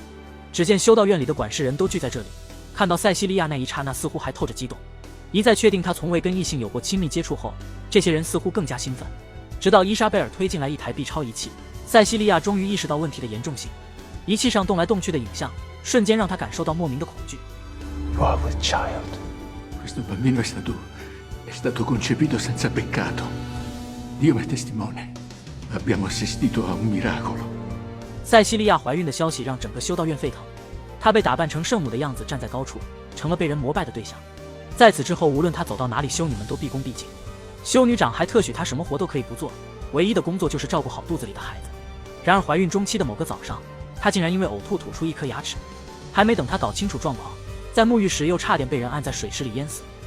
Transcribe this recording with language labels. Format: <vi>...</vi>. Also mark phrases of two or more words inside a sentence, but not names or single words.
<zh>只见修道院里的管事人都聚在这里，看到塞西利亚那一刹那似乎还透着激动。一再确定他从未跟异性有过亲密接触后，这些人似乎更加兴奋。直到伊莎贝尔推进来一台 B 超仪器，塞西利亚终于意识到问题的严重性。仪器上动来动去的影像，瞬间让他感受到莫名的恐惧。</zh> <en>You are with child.</en> <it>Questo bambino è stato concepito senza peccato. Dio è testimone. Abbiamo assistito a un miracolo.</it> <zh>塞西利亚怀孕的消息让整个修道院沸腾，她被打扮成圣母的样子站在高处，成了被人膜拜的对象。在此之后，无论她走到哪里，修女们都毕恭毕敬。修女长还特许她什么活都可以不做，唯一的工作就是照顾好肚子里的孩子。然而怀孕中期的某个早上，她竟然因为呕吐吐出一颗牙齿，还没等她搞清楚状况，在沐浴时又差点被人按在水池里淹死。</zh>